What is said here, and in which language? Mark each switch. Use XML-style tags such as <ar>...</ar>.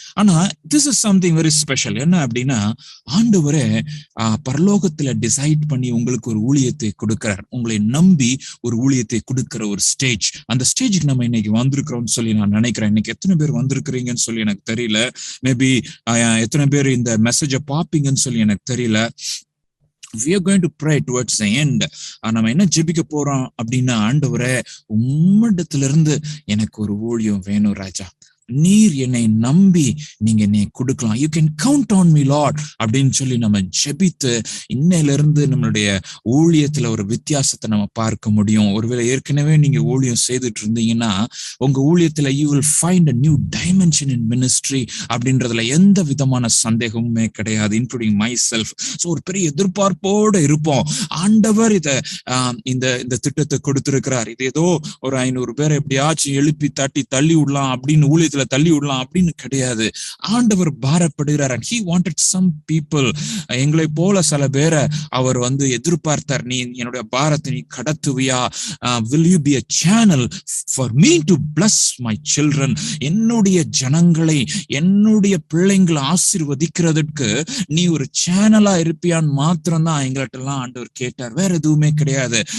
<ta>ஆனா</ta> <en>This is something very special.</en> <ta>என்ன அப்படின்னா, ஆண்டவரே பரலோகத்துல டிசைட் பண்ணி உங்களுக்கு ஒரு ஊழியத்தை கொடுக்கிறார். உங்களை நம்பி ஒரு ஊழியத்தை கொடுக்கிற ஒரு ஸ்டேஜ், அந்த ஸ்டேஜுக்கு நம்ம இன்னைக்கு வந்திருக்கிறோம்னு சொல்லி நான் நினைக்கிறேன். இன்னைக்கு எத்தனை பேர் வந்திருக்கிறீங்கன்னு சொல்லி எனக்கு தெரியல. மேபி எத்தனை பேர் இந்த மெசேஜை பார்ப்பீங்கன்னு சொல்லி எனக்கு தெரியல.</ta> <en>We are going to pray towards the end.</en> <ta>நம்ம என்ன ஜெபிக்க போறோம் அப்படின்னா, ஆண்டவரே உம்மிடத்துல இருந்து எனக்கு ஒரு ஊழியம் வேணும் ராஜா, நீர் என்னை நம்பி நீங்க என்னை கொடுக்கலாம்,</ta> <en>you can count on me lord</en> <ta>அப்படின்னு சொல்லி நம்ம ஜெபித்து இன்னையில இருந்து நம்மளுடைய ஊழியத்துல ஒரு வித்தியாசத்தை நம்ம பார்க்க முடியும். ஒருவேளை ஏற்கனவே நீங்க ஊழியம் செய்துட்டு இருந்தீங்கன்னா, உங்க ஊழியத்துல</ta> <en>you will find a new dimension in ministry</en> <ta>அப்படின்றதுல எந்த விதமான சந்தேகமுமே கிடையாது,</ta> <en>Including myself.</en> <ta>ஸோ ஒரு பெரிய எதிர்பார்ப்போடு இருப்போம். ஆண்டவர் இந்த திட்டத்தை கொடுத்திருக்கிறார். இது ஏதோ ஒரு 500 பேரை எப்படியாச்சும் எழுப்பி தள்ளி விடலாம் அப்படின்னு, ஊழியத்துல தள்ளி விடலாம் அப்படின்னு கிடையாது. ஆண்டவர் பாரப்படுகிறார்.</ta> <en>and he wanted some people,</en> <ta>எங்களை போல சில பேரை அவர் வந்து எதிர்பார்த்தார். நீ என்னுடைய பாரத்தை நீ கடத்துவியா?</ta> <en>will you be a channel for me to bless my children?</en> <ta>என்னுடைய ஜனங்களை, என்னுடைய பிள்ளைங்களை ஆசீர்வதிக்கிறதுக்கு நீ ஒரு சேனலா இருப்பியான்னு மாத்திரம் தான் எங்கள்கிட்ட எல்லாம் ஆண்டவர் கேட்டார், வேற எதுவுமே கிடையாது.</ta>